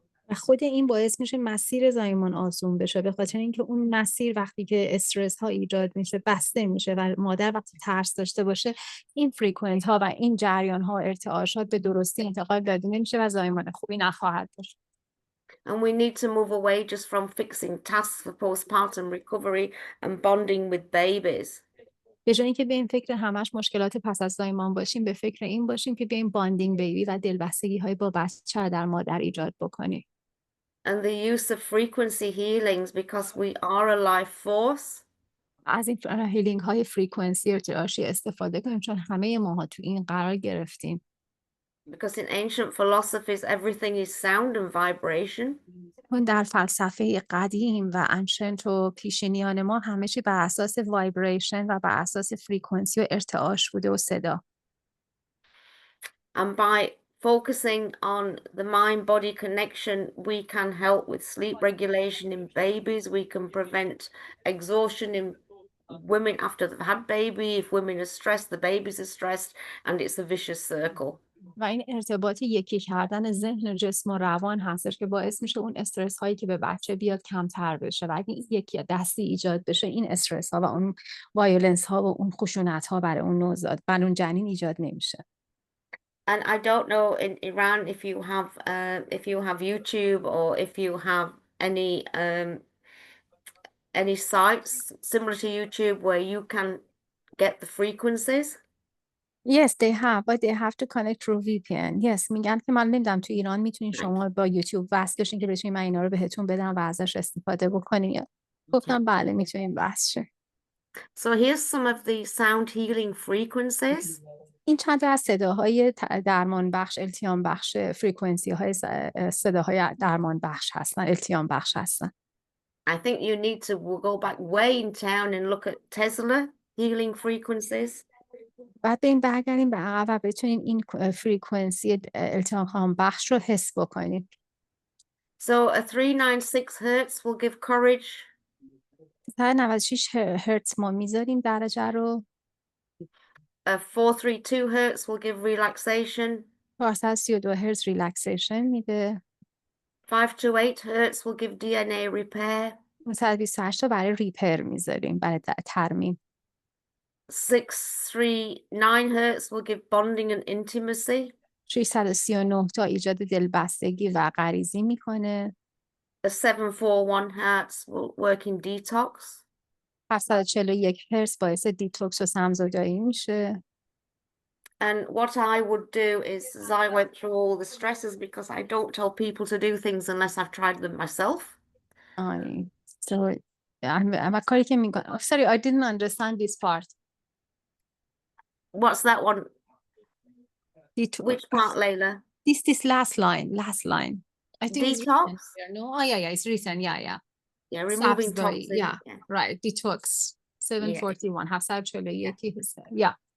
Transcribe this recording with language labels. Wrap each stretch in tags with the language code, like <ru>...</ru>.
<fa>و خود این باعث میشه مسیر زایمان آسون بشه، به خاطر اینکه اون مسیر وقتی که استرس ها ایجاد میشه بسته میشه و مادر وقتی ترس داشته باشه این فریکونت ها و این جریان ها ارتعاشات به درستی انتقال داده نمیشه و زایمان خوبی نخواهد داشت.</fa> <en>And we need to move away just from fixing tasks for postpartum recovery and bonding with babies.</en> <fa>به جای اینکه بریم فکر همش مشکلات پس از زایمان باشیم، به فکر این باشیم که بریم باندینگ بیبی و دلبستگی های با بچه در مادر ایجاد بکنیم.</fa> <en>And the use of frequency healings because we are a life force.</en> <fa>از این هیلینگ های فریکونسی ارتعاشی استفاده کنیم چون همه ماها تو این قرار گرفتیم.</fa> <en>Because in ancient philosophies everything is sound and vibration.</en> <fa>چون در فلسفه قدیم و انشنت و پیشینیان ما همه چی بر اساس وایبریشن و بر اساس فریکونسی و ارتعاش بوده و صدا.</fa> <en>And by focusing on the mind-body connection, we can help with sleep regulation in babies. We can prevent exhaustion in women after they've had baby. If women are stressed, the babies are stressed, and it's a vicious circle.</en> <fa>و این ارتباط یکی کردن ذهن و جسم و روان هستش که باعث میشه اون استرس هایی که به بچه بیاد کمتر بشه و اگه یکی دستی ایجاد بشه این استرس ها و اون وایولنس ها و اون خشونت ها برای اون نوزاد برای اون جنین ایجاد نمیشه.</fa> <en>And I don't know in Iran if you have YouTube or if you have any sites similar to YouTube where you can get the frequencies? Yes, they have, but they have to connect through VPN.</en> <fa>Yes, میگن که من نمیدونم تو ایران میتونین شما با یوتیوب وصل بشین که بتونین من اینا رو بهتون بدم و ازش استفاده بکنین. گفتم بله میتونین وصل شین.</fa> <en>So here's some of the sound healing frequencies.</en> <fa>این چند تا از صداهای درمان بخش، التیام بخش، فرکانسی های صداهای درمان بخش هستن، التیام بخش هستن.</fa> <en>I think you need to go back way in town and look at Tesla healing frequencies.</en> <fa>بعد بریم برگردیم به عقب و بتونیم این فرکانسی التیام بخش رو حس بکنیم.</fa> <en>So a 396 hertz will give courage.</en> <fa>96 هرتز ما میذاریم درجه رو.</fa> <en>A 432 hertz will give relaxation.</en> <fa>432 هرتز ریلکسیشن میده.</fa> <en>528 hertz will give DNA repair.</en> <fa>128 تا برای ریپر میذاریم، برای ترمیم.</fa> <en>639 hertz will give bonding and intimacy.</en> <fa>639 تا ایجاد دلبستگی و غریزی میکنه.</fa> <en>A 741 hertz will work in detox.</en> <fa>741 هرتز باعث دیتوکس و سمزدایی میشه.</fa> <en>And what I would do is, as I went through all the stresses, because I don't tell people to do things unless I've tried them myself.</en> <fa>So اما کاری که میکنم.</fa> <en>Sorry, I didn't understand this part. What's that one? Which part, Layla? This last line. I think it's Detox? written here, no? Oh, yeah, it's written. Yeah. Yeah, removing</en> <fa>سبزدایی.</fa> <en>toxins. Yeah, right. Detox. 741. 741. Yeah.</en>